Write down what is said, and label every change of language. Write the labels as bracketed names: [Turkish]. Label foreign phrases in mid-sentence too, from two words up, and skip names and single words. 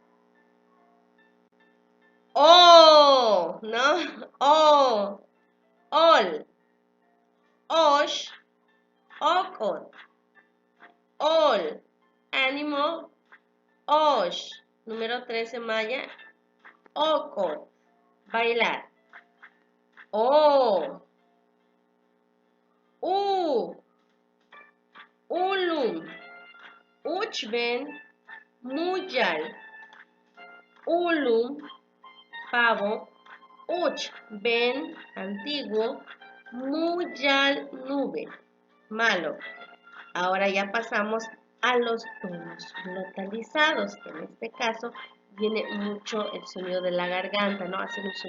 [Spanish] Oh, ¿no? [Yucateco] Oh, ol, osh, okot, ol, ánimo, osh. [Spanish] Número 13 maya, okot, bailar. [Yucateco] Oh, ulum, uchben, muyal, ulum, [Spanish] pavo, uch, ben, antiguo, muyal, nube, malo. Ahora ya pasamos a los tonos glotalizados, que en este caso viene mucho el sonido de la garganta, ¿no?